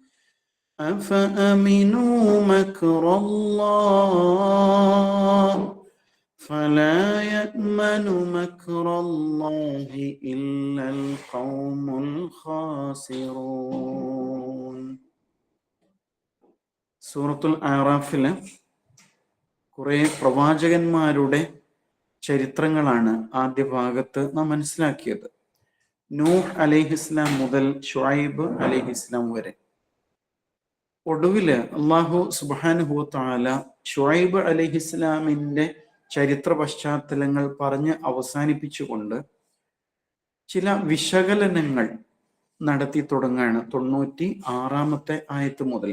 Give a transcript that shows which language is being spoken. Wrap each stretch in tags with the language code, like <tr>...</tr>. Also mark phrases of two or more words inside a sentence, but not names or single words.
<ar>أفأمنوا مكر الله فلا يأمن مكر الله إلا القوم الخاسرون.</ar> <ml>സൂറത്തുൽ അറാഫിലെ കുറെ പ്രവാചകന്മാരുടെ ചരിത്രങ്ങളാണ് ആദ്യ ഭാഗത്ത് നാം മനസ്സിലാക്കിയത്. നൂഹ് അലൈഹിസ്ലാം മുതൽ ഷുഐബ് അലൈഹിസ്ലാം വരെ. ഒടുവില്</ml> <ar>الله سبحانه وتعالى</ar> <ml>ഷുഐബ് അലൈഹിസ്ലാമിന്റെ ചരിത്ര പശ്ചാത്തലങ്ങൾ പറഞ്ഞ് അവസാനിപ്പിച്ചുകൊണ്ട് ചില വിശകലനങ്ങൾ നടത്തി തുടങ്ങാണ് 96-ാമത്തെ ആയത്ത് മുതൽ.</ml>